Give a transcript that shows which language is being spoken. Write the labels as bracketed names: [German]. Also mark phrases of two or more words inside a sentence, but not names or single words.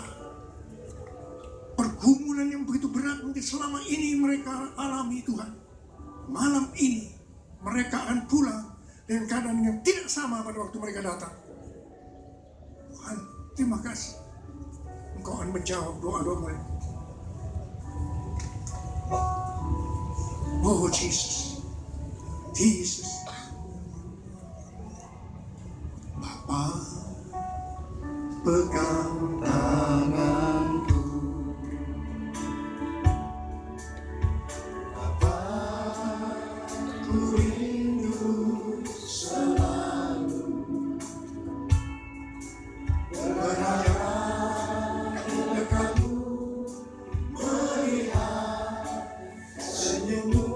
[Indonesian] Pergumulan yang begitu berat mungkin selama ini mereka alami Tuhan. Malam ini mereka akan pulang dengan keadaan yang tidak sama pada waktu mereka datang. Tuhan, terima kasih. Engkau akan menjawab doa-doa mereka. Oh Jesus. Jesus. Bapa, pegang tanganku. Bapa, ku rindu selalu berada di dekatmu, melihat senyummu.